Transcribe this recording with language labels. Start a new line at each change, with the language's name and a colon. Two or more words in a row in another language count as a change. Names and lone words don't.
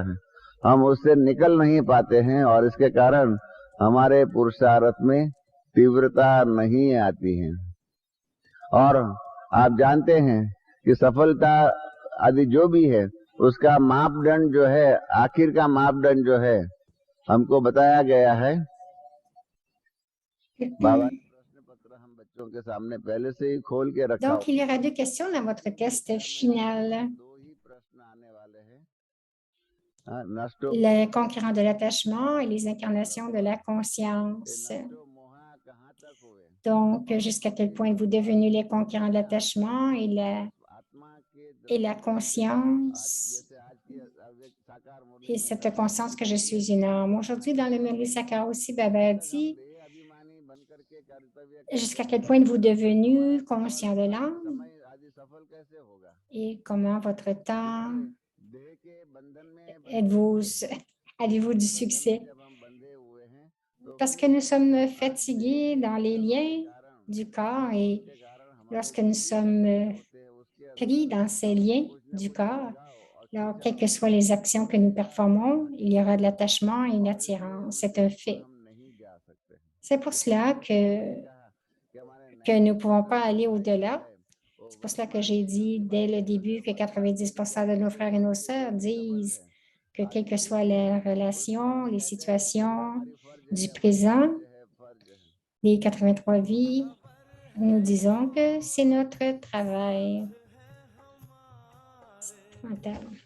Hindi: है हम उससे निकल नहीं पाते हैं और इसके कारण हमारे पुरुषार्थ में तीव्रता नहीं आती है और आप जानते हैं कि सफलता आदि जो भी है उसका मापदंड जो है आखिर का मापदंड जो है हमको बताया गया है बाबा प्रश्न पत्र हम बच्चों के सामने पहले से ही खोल के रखा
French: Donc, il y aura 2 questions dans votre test final. Le conquérant de l'attachement et les incarnations de la conscience. Donc, jusqu'à quel point êtes-vous devenus les conquérants de l'attachement et et la conscience
Hindi: जैसे आज की अव्यक्त साकार मुरली
French: et cette conscience que je suis une âme. Aujourd'hui, dans le Murli Sakar aussi, Baba a dit
Hindi: देह अभिमानी बन करके कर्तव्य
French: jusqu'à quel point êtes-vous devenu conscient de l'âme
Hindi: समय आदि सफल कैसे होगा?
French: et comment votre temps
Hindi: देह के बंधन में
French: êtes-vous, avez-vous du succès?
Hindi: जब हम बंधे हुए हैं तो
French: Parce que nous sommes fatigués dans les liens du corps et
Hindi: के कारण हमारे
French: lorsque nous sommes
Hindi: होते हैं उसके
French: pris dans ces liens du corps, alors quelles que soient les actions que nous performons, il y aura de l'attachement et une attirance. C'est un fait.
Hindi: हम नहीं जा सकते हैं
French: C'est pour cela
Hindi: कि हमारे
French: que nous ne pouvons pas aller au-delà.
Hindi: है वो
French: C'est pour cela que j'ai dit dès le début que 90% de nos frères et nos sœurs disent que quelles que soient les relations, les situations du présent,
Hindi: है फर्ज है
French: les 83 vies, nous disons que c'est notre travail. Mental.